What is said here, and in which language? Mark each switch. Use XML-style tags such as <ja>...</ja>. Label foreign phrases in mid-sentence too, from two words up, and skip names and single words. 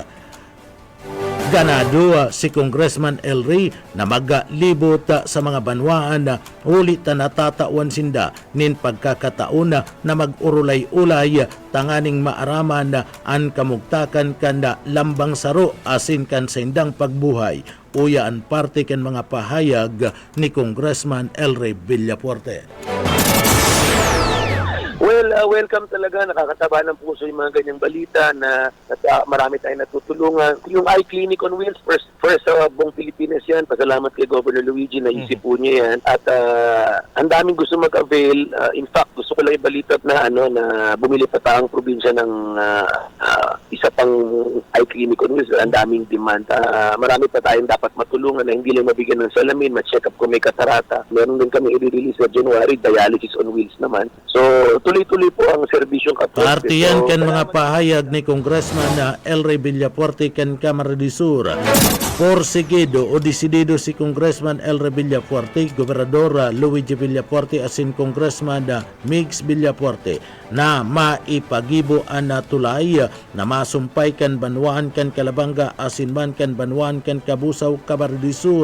<bik>ganado si Congressman El Rey na maglibot sa mga banwaan ulit na natatawan sinda nin pagkakataon na mag-urulay-ulay tanganing maaraman ang kamugtakan kanda lambang saro asin kan sindang pagbuhay. Uya ang parte kan mga pahayag ni Congressman El Rey Villafuerte.</bik> <en>Well, welcome talaga.</en> <tl>Nakakataba ng puso yung mga ganyang balita na marami tayong natutulungan. Yung Eye Clinic on Wheels, first sa buong Pilipinas yan. Pasalamat kay Governor Luigi na isip po niya yan. At ang daming gusto mag-avail.</tl> <en>In fact,</en> <tl>gusto ko lang ibalita na bumili pa taong probinsya ng isa pang Eye Clinic on Wheels. Ang daming demand. Marami pa tayong dapat matulungan na hindi lang mabigyan ng salamin, ma-check up kung may katarata. Meron din kami i-release sa January,</tl> <en>dialysis on wheels</en> <tl>naman. So, tuloy-tuloy po ang serbisyong katulad.</tl> <bik>Partiyan kan mga pahayag ni Congressman El Rey Villafuerte kan Camarines Sur. Porsigido o desidido si Congressman El Rey Villafuerte, Gobernador Luigi Villafuerte asin Congressman Migs Villafuerte na maipagibo ang tulay na masumpay kan banwaan kan Kalabanga asin man kan banwaan kan Kabusaw, Camarines Sur.</bik>